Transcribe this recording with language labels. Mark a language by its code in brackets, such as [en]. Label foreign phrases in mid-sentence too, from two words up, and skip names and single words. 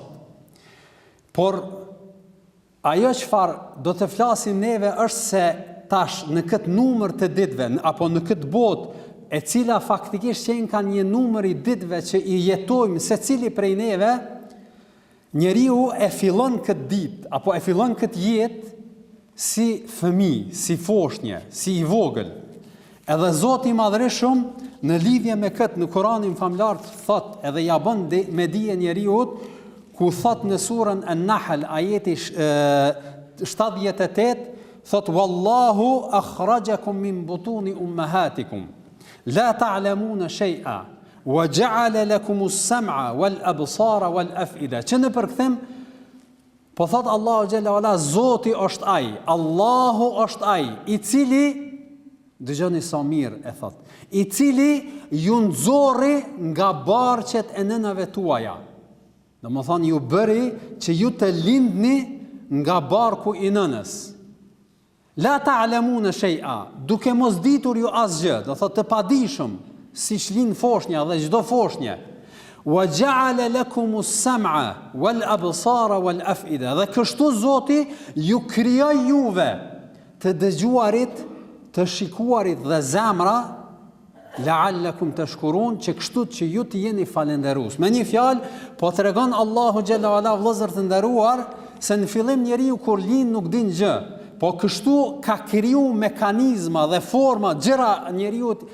[sq] Por ajo çfarë do të flasim neve është se tash në këtë numër të ditëve apo në këtë botë e cila faktikisht qenë ka një numër I ditëve që I jetojmë secili prej neve, njeriu e fillon këtë ditë apo e fillon këtë jetë si fëmijë, si foshnje, si i vogël. Edhe Zoti i Madhërisht në lidhje me këtë në Kur'anin famlar thot, edhe ja bën me dije njeriu, ku thot në surën An-Nahl ajeti 78, thot [ar] والله أخرجكم من بطون أمهاتكم لا تعلمون شيئا وجعل لكم السمع والأبصار والأفئدة. [sq] Që në përkthim po thot [ar] الله جل وعلا, [sq] Zoti është ai, Allahu është ai i cili, dëgjoni sa mirë e thot, i cili ju nxorri nga barqet e nënave tuaja. Domethënë ju bëri që ju të lindni nga barku i nënës. [ar] لا تعلمون شيئا, [sq] duke mos ditur ju asgjë, do thotë të padijshëm, siç lind foshnja dhe çdo foshnje. [ar] وجعل لكم السمع والأبصار والأفئدة. [sq] Dhe kështu Zoti ju krijoi juve të dëgjuarit, të shikuarit dhe zemra, [ar] لعلكم تشكرون, [sq] që kështu që ju të jeni falënderues. Me një fjalë, po tregon [ar] الله جل وعلا, [sq] vëllezër të nderuar, se në fillim njeriu kur lind nuk din gjë, po kështu ka kriju mekanizma dhe forma gjëra njeriu